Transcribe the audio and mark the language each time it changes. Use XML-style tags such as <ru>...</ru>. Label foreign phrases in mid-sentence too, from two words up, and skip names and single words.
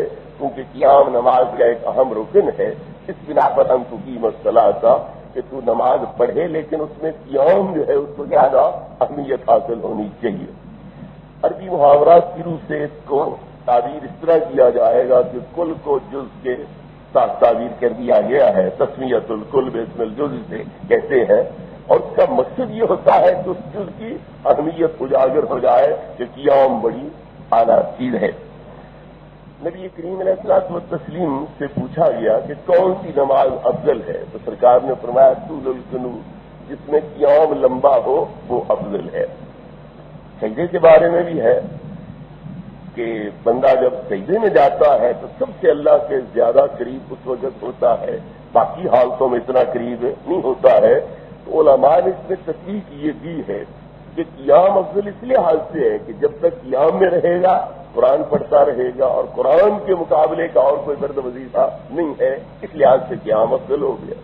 <ur>کیونکہ قیام نماز کا ایک اہم رکن ہے. اس بنا پر</ur> <ar>ان تقیمت ثلاثہ</ar> <ur>کہ تو نماز پڑھے لیکن اس میں قیام جو ہے اس کو زیادہ اہمیت حاصل ہونی چاہیے. عربی محاورات کی روح سے اس کو تعبیر اس طرح کیا جائے گا کہ کل کو جز کے ساتھ تعبیر کر دیا گیا ہے.</ur> <ar>تسمیت الکل باسم الجز</ar> <ur>سے کہتے ہیں اور اس کا مقصد یہ ہوتا ہے کہ اس جز کی اہمیت اجاگر ہو جائے کہ قیام بڑی اعلیٰ چیز ہے. نبی کریم علیہ الصلوۃ والتسلیم سے پوچھا گیا کہ کون سی نماز افضل ہے تو سرکار نے فرمایا</ur> <ar>طول القنوت،</ar> <ur>جس میں قیام لمبا ہو وہ افضل ہے. سجدے کے بارے میں بھی ہے کہ بندہ جب سجدے میں جاتا ہے تو سب سے اللہ کے زیادہ قریب اس وقت ہوتا ہے، باقی حالتوں میں اتنا قریب نہیں ہوتا ہے. تو علماء نے اس میں تصریح یہ دی ہے کہ قیام افضل اس لحاظ سے ہے کہ جب تک قیام میں رہے گا قرآن پڑھتا رہے گا اور قرآن کے مقابلے کا اور کوئی فرد وظیفہ نہیں ہے، اس لحاظ سے قیام افضل ہو گیا.</ur>